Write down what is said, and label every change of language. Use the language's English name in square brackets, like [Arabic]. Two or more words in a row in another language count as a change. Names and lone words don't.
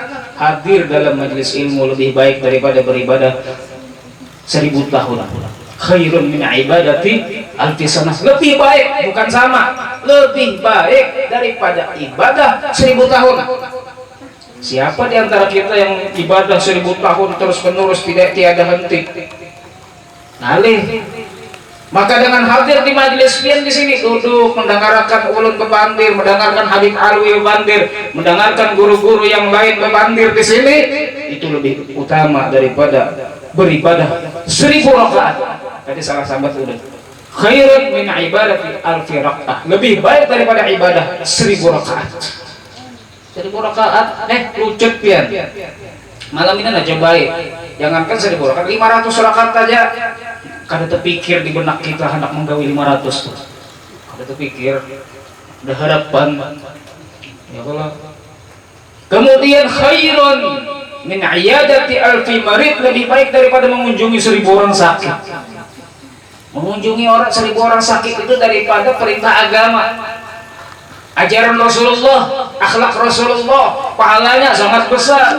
[Indonesian] Hadir dalam majlis ilmu lebih baik daripada beribadah 1000 tahun. [Arabic] خير من عبادة ألف سنة. [Indonesian] Lebih baik, bukan sama, lebih baik daripada ibadah 1000 tahun. Siapa di antara kita yang ibadah 1000 tahun terus menerus tiada henti? [Banjar] Ngalih. [Indonesian] Maka dengan hadir di majelis pian di sini, duduk mendengarkan ulun bebandir, mendengarkan Habib Alwi bebandir, mendengarkan guru-guru yang lain bebandir di sini, itu lebih utama daripada beribadah 1000 rakaat. Tadi salah sahabat ulun. [Arabic] خير من عبادة ألف ركعة. [Indonesian] Lebih baik daripada ibadah 1000 rakaat. [Banjar] 1000 rakaat, lucut pian. Malam ini aja baik. Jangankan 1000 rakaat, 500 rakaat saja. Kada terpikir di benak kita hendak menggawi 500 tuh. Kada terpikir. Ada harapan. [Indonesian] Ya Allah. Kemudian [Arabic] خير من عيادة ألف مريض, [Indonesian] lebih baik daripada mengunjungi 1000 orang sakit. Mengunjungi 1000 orang sakit itu daripada perintah agama. Ajaran Rasulullah, akhlak Rasulullah, pahalanya sangat besar.